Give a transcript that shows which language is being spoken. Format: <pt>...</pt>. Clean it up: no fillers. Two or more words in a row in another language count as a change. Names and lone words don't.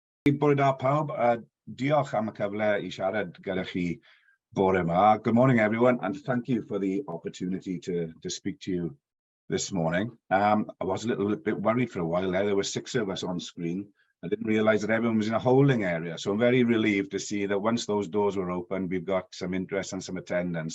<cy>bore da pawb. Diolch am y cyfle I siarad gyda chi bore yma.</cy> <en>Good morning, everyone, and thank you for the opportunity to speak to you this morning. I was a little bit worried for a while there. There were 6 of us on screen. I didn't realize that everyone was in a holding area. So I'm very relieved to see that once those doors were open, we've got some interest and some attendance.</en>